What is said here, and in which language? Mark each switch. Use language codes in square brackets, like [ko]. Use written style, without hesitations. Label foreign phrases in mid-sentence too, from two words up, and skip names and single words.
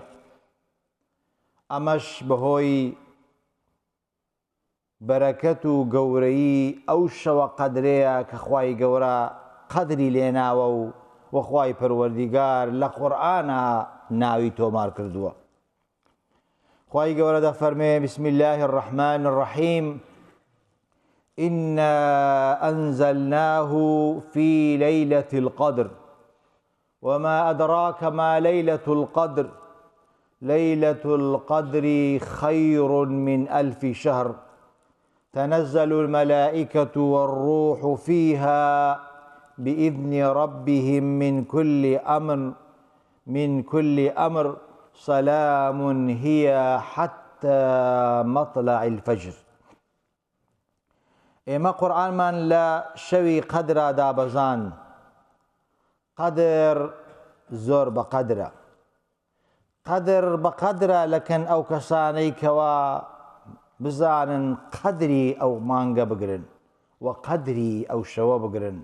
[ckb] ئەمەش بەهۆی بەرەکەت و گەورەی ئەو شەوە قەدرەیە کە خوای گەورە قەدری لێناوە و وەخوای پەروەردیگار لە قورئانە ناوی تۆمار کردووە. خوای گەورە دەفەرمێ: [ar] بسم الله الرحمن الرحیم إنا أنزلناه في ليلة القدر وما أدراك ما ليلة القدر ليلة القدر خير من 1000 شهر تنزل الملائكة والروح فيها بإذن ربهم من كل أمر سلام هي حتى حتى مطلع الفجر. [ckb] ئێمە قورئانمان لە شەوی قەدرا دابەزان. قەدر زۆر بە قەدرە. قەدر بە قەدرە لەکەن ئەو کەسانەی کەوا بزانن قەدری ئەو مانگە بگرن و قەدری ئەو شەوە بگرن.